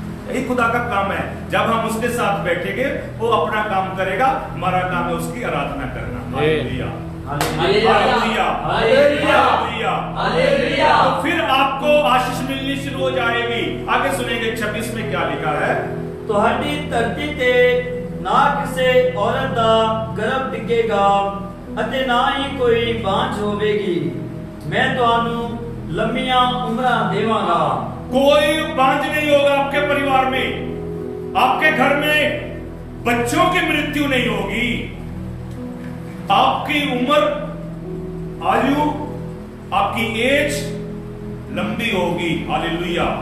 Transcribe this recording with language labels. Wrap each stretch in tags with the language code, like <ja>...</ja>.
<hi>यही खुदा का काम है, जब हम उसके साथ बैठेंगे वो अपना काम करेगा, हमारा काम है उसकी आराधना करना। Hallelujah hallelujah hallelujah hallelujah. तो फिर आपको आशीष मिलनी शुरू हो जाएगी। आगे सुनेंगे 26 में क्या लिखा है।</hi> <pa>ਤੁਹਾਡੀ ਧਰਤੀ ਤੇ ਨਾ ਕਿਸੇ ਔਰਤ ਦਾ ਗਰਭ ਡਿੱਗੇਗਾ ਅਤੇ ਨਾ ਹੀ ਕੋਈ ਬਾਂਝ ਹੋਵੇਗੀ।</pa> <hi>मैं</hi> <pa>ਤੁਹਾਨੂੰ ਲੰਮੀਆਂ ਉਮਰਾਂ ਦੇਵਾਂਗਾ।</pa> <hi>कोई बांझ नहीं होगा आपके परिवार में, आपके घर में बच्चों की मृत्यु नहीं होगी, आपकी उम्र, आयु, आपकी एज लंबी होगी। हालेलुया</hi>